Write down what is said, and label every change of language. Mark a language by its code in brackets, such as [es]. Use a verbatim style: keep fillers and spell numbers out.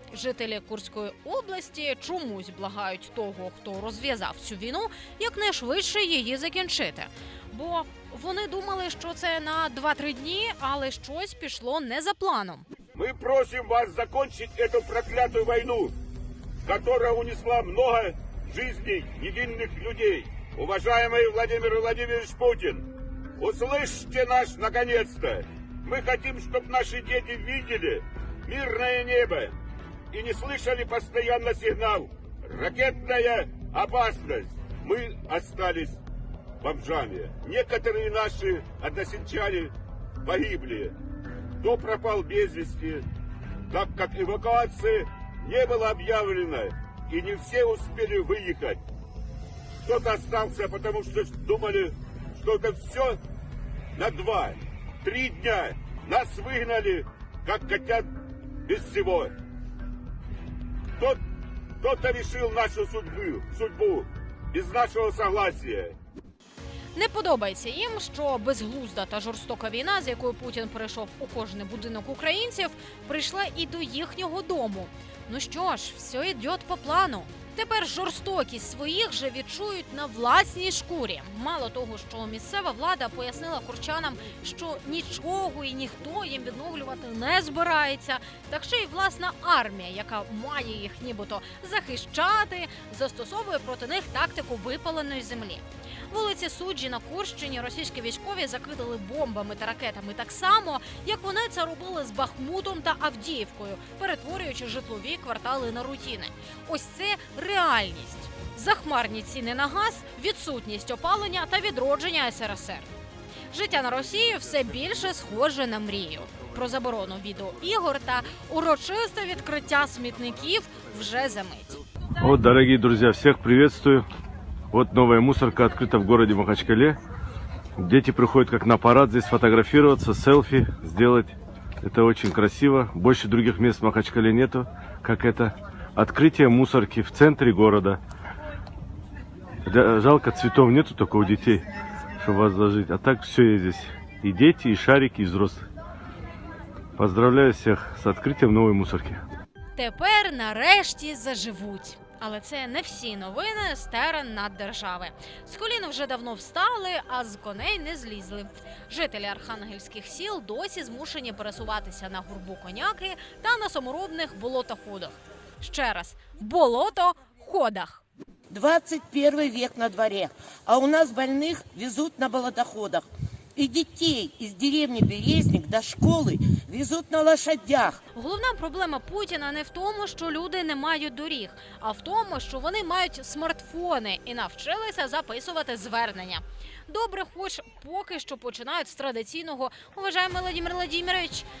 [uk] Жителі Курської області чомусь благають того, хто розв'язав цю війну, якнайшвидше її закінчити. Бо вони думали, що це на два-три дні, але щось пішло не за планом. Ми просимо вас закінчити цю прокляту війну, яка унесла багато життів єдиних людей. [ru] Уважаємий Владимир Владимирович Путін, услышьте нас наконец-то! Мы хотим, чтобы наши дети видели мирное небо и не слышали постоянно сигнал «Ракетная опасность!» Мы остались бомжами. Некоторые наши односельчане погибли. Кто пропал без вести, так как эвакуации не было объявлено и не все успели выехать. Кто-то остался, потому что думали, что это все на два-три дня. Нас выгнали, как котят, без всего. Кто-то решил нашу судьбу, судьбу без нашего согласия. [uk] Не подобається їм, що безглузда та жорстока війна, з якою Путін перейшов у кожний будинок українців, прийшла і до їхнього дому. Ну що ж, все йде по плану. Тепер жорстокість своїх же відчують на власній шкурі. Мало того, що місцева влада пояснила курчанам, що нічого і ніхто їм відновлювати не збирається, так ще й власна армія, яка має їх нібито захищати, застосовує проти них тактику випаленої землі. Вулиці Суджі на Курщині російські військові закидали бомбами та ракетами так само, як вони це робили з Бахмутом та Авдіївкою, перетворюючи житлові квартали на руїни. Ось це реальність. Захмарні ціни на газ, відсутність опалення та відродження ес ер ес ер. Життя на Росії все більше схоже на мрію. Про заборону відеоігор та урочисте відкриття смітників вже за мить. От, дорогі друзі, всіх [ru] приветствую. Вот новая мусорка открыта в городе Махачкале. Дети приходят как на парад здесь фотографироваться, селфи сделать. Это очень красиво. Больше других мест в Махачкале нету, как это. Открытие мусорки в центре города. Жалко, цветов нету только у детей, чтобы вас зажить. А так все есть здесь. И дети, и шарики, и взрослые. Поздравляю всех с открытием новой мусорки. [uk] Тепер нарешті заживуть. Але це не всі новини з терен наддержави. З колін вже давно встали, а з коней не злізли. Жителі архангельських сіл досі змушені пересуватися на гурбу коняки та на саморобних болотоходах. Ще раз, болотоходах. [ru] двадцать первый век на дворе, а у нас больных везут на болотоходах. [uk] І дітей із деревні Березник до школи везуть [ru] на лошадях. [uk] Головна проблема Путіна не в тому, що люди не мають доріг, а в тому, що вони мають смартфони і навчилися записувати звернення. Добре, хоч поки що починають з традиційного «Уважаємо, Владимир Владимирович».